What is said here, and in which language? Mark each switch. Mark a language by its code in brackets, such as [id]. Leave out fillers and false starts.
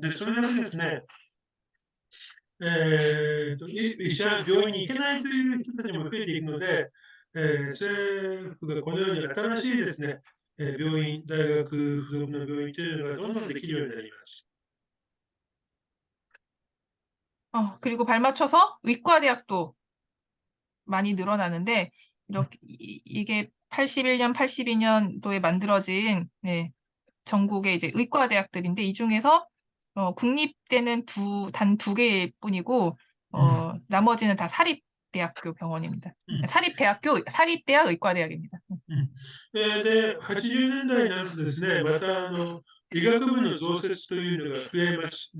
[ja] で、それだけですね、病院に行けないという人たちも増えていくので、政府がこのように新しいですね、病院、大学附属の病院というのがどんどんできるようになります。 [ko] 그리고 발맞춰서 의과대학도 많이 늘어나는데 이렇게 이게 81년, 82년도에 만들어진 전국의 이제 의과대학들인데 이 중에서 국립대는 단 두 개일 뿐이고 나머지는 다 사립대학교 병원입니다. 사립대학 의과대학입니다. [ja] で、80年代になるとですね、また医学部の増設というのが増えます。